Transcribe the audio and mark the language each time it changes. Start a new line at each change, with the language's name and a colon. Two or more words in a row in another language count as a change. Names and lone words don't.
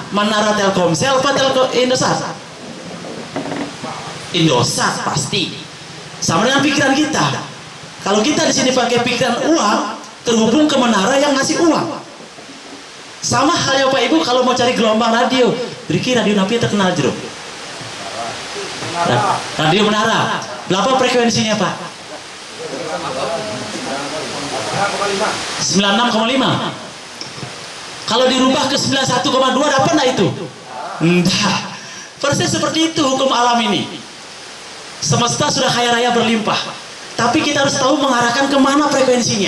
Indonesian: Menara Telkomsel apa Indosat? Indosat pasti. Sama dengan pikiran kita. Kalau kita di sini pakai pikiran uang, terhubung ke menara yang ngasih uang. Sama halnya Pak Ibu kalau mau cari gelombang radio, Riki radio napi terkenal jeruk. Radio menara. Berapa frekuensinya Pak? 96,5. Kalau dirubah ke 91,2 dapat nggak itu? Enggak. Persis seperti itu hukum alam ini. Semesta sudah kaya raya berlimpah, tapi kita harus tahu mengarahkan kemana frekuensinya.